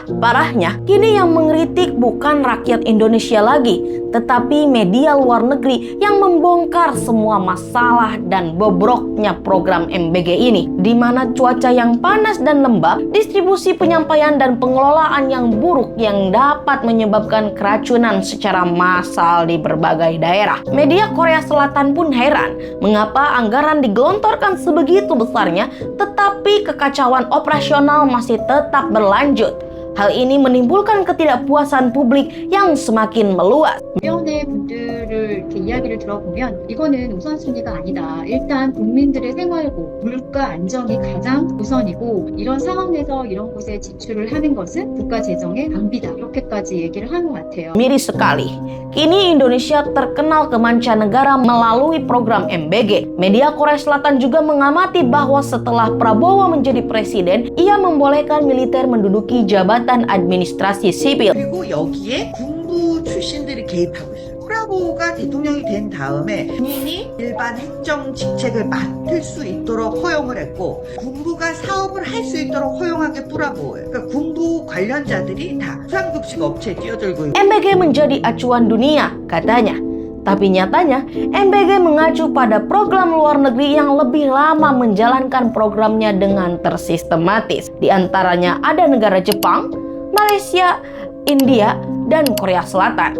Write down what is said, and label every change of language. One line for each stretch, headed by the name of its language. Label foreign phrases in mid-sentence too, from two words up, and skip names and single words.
Indonesian: Parahnya, kini yang mengkritik bukan rakyat Indonesia lagi, tetapi media luar negeri yang membongkar semua masalah dan bobroknya program MBG ini, di mana cuaca yang panas dan lembab, distribusi penyampaian dan pengelolaan yang buruk yang dapat menyebabkan keracunan secara massal di berbagai daerah. Media Korea Selatan pun heran mengapa anggaran digelontorkan sebegitu besarnya, tetapi kekacauan operasional masih tetap berlanjut. Hal ini menimbulkan ketidakpuasan publik yang semakin meluas.
Korean: 주변의 분들을 이렇게 이야기를 들어보면 이거는 우선순위가 아니다. 일단 국민들의 생활고 물가 안정이 가장 우선이고 이런 상황에서 이런 곳에 지출을 하는 것은 국가 재정의 낭비다. 이렇게까지 얘기를 한 것 같아요.
Indonesian: Miris sekali. Kini Indonesia terkenal ke mancanegara melalui program MBG. Media Korea Selatan juga mengamati bahwa setelah Prabowo menjadi presiden, ia membolehkan militer menduduki jabatan administrasi sipil.
Korean: 그리고 여기에 군부 출신들이 개입하고 있어요. 프라보가 대통령이 된 다음에 군인이 일반 행정 직책을 맡을 수 있도록 허용을 했고 군부가 사업을 할 수 있도록 허용한 게 프라보예요. 그러니까 군부 관련자들이 다 수상급식 업체에 뛰어들고 있고.
Indonesian: MBG menjadi acuan dunia, katanya. Tapi nyatanya, MBG mengacu pada program luar negeri yang lebih lama menjalankan programnya dengan tersistematis. Di antaranya ada negara Jepang, Malaysia, India, dan Korea Selatan.